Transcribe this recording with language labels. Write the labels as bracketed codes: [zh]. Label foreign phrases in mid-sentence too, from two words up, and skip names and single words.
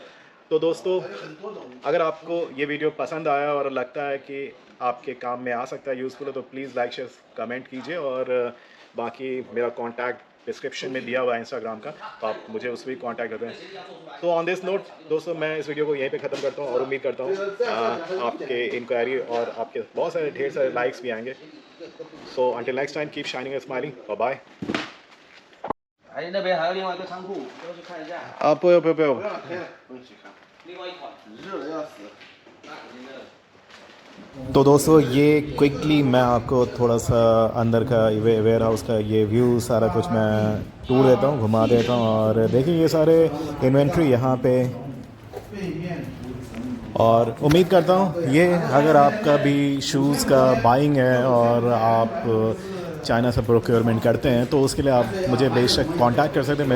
[hi] तो दोस्तों अगर आपको ये वीडियो पसंद आया और लगता है कि आपके काम में आ सकता है, यूज़फुल है, तो प्लीज़ [en] like share comment [hi] कीजिए और बाकी मेरा कॉन्टैक्ट डिस्क्रिप्शन में दिया हुआ है इंस्टाग्राम का, तो आप मुझे उस पर भी कॉन्टैक्ट करते हैं। तो [en] on this note [hi] दोस्तों मैं इस वीडियो को यहीं पे ख़त्म करता हूँ और उम्मीद करता हूँ आपके इंक्वायरी और आपके बहुत सारे ढेर सारे लाइक्स भी आएंगे। [en] so until next time keep shining and smiling, bye bye. [zh] 哎，那边还有另外一个仓库，要去看一下。不要不要不要，不用去看，另外一款，热的要死。那肯定的。 [hi] तो दोस्तों ये क्विकली मैं आपको थोड़ा सा अंदर का वेयर हाउस का ये व्यू सारा कुछ मैं टूर देता हूँ, घुमा देता हूँ। और देखिए ये सारे इन्वेंट्री यहाँ पे, और उम्मीद करता हूँ ये अगर आपका भी शूज़ का बाइंग है और आप चाइना से प्रोक्योरमेंट करते हैं तो उसके लिए आप मुझे बेशक कांटेक्ट कर सकते हैं।